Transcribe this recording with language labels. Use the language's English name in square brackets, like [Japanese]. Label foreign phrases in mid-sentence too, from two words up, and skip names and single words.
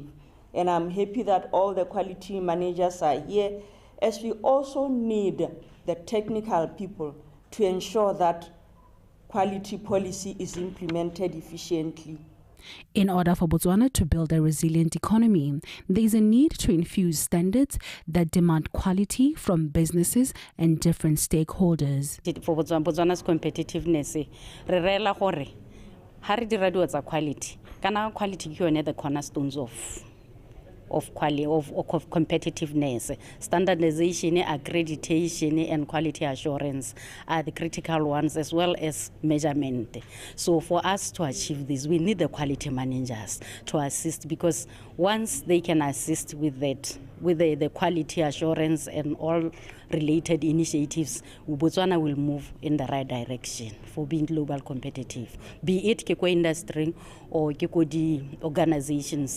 [English] And I'm happy that all the quality managers are here, as we also need the technical people to ensure that quality policy is implemented efficiently In order for Botswana to build a resilient economy, there is a need to infuse standards that demand quality from businesses and different stakeholders. For Botswana's competitiveness, [Tswana] re rela gore ha re dira dilo tsa quality, kana quality ke yone [English] the cornerstones of competitiveness. Standardization, accreditation, and quality assurance are the critical ones, as well as measurement. So for us to achieve this, we need the quality managers to assist, because once they can assist with that, with the quality assurance and all related initiatives, Botswana will move in the right direction for being global competitive, be it Keko industry or Keko di organizations.